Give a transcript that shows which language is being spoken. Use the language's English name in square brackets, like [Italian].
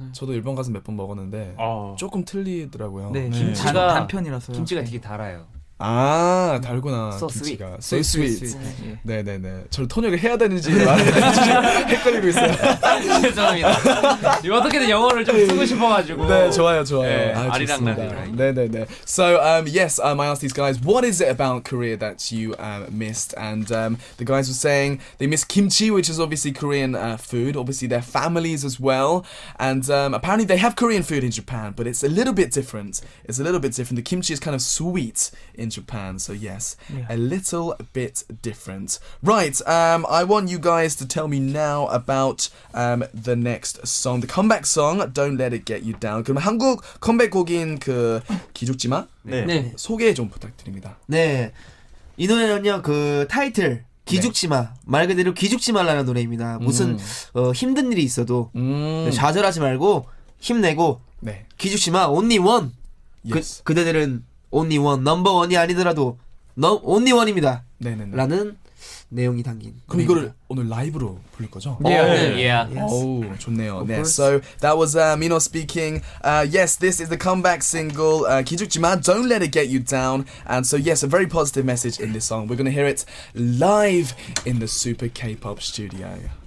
[Korean] 저도 일본 가서 몇 번 먹었는데 조금 틀리더라고요. 네, 김치가 단편이라서 김치가 되게 달아요. 아, 달구나. [English] So [Korean] 김치가. [English] sweet. So sweet. [Korean] 예. 네네네. 저를 통역을 해야 되는지 말해야 되는지 헷갈리고 있어요. 죄송합니다. 이거 어떻게든 영어를 좀 쓰고 싶어가지고. 네, 좋아요. 네, 아, 아리랑 좋습니다. 나리랑. 네네네. [English] So yes, I asked these guys, what is it about Korea that you missed? And the guys were saying they miss kimchi, which is obviously Korean food. Obviously their families as well. And apparently they have Korean food in Japan, but it's a little bit different. The kimchi is kind of sweet in Japan. So yes, a little bit different. Right. I want you guys to tell me now about the next song, the comeback song. Don't let it get you down. [Korean] 그럼 한국 컴백곡인 그 기죽지마 네. 소개 좀 부탁드립니다. 네. 이 노래는요, 그 타이틀 기죽지마, 말 그대로 기죽지 말라는 노래입니다. 무슨 힘든 일이 있어도 좌절하지 말고 힘내고 네. [English] 기죽지마, only one. Yes. [Korean] 그대들은 [English] only one, [Korean] 넘버 원이 아니더라도 only one입니다. 네네네. 라는 내용이 담긴. 그럼 이거를 오늘 라이브로 부를 거죠? [English] Yeah. [Korean] Oh, 좋네요. 네. [English] course. So that was Mino speaking. Yes, this is the comeback single 기죽지마, Don't Let It Get You Down. And so yes, a very positive message in this song. We're going to hear it live in the Super K-pop studio.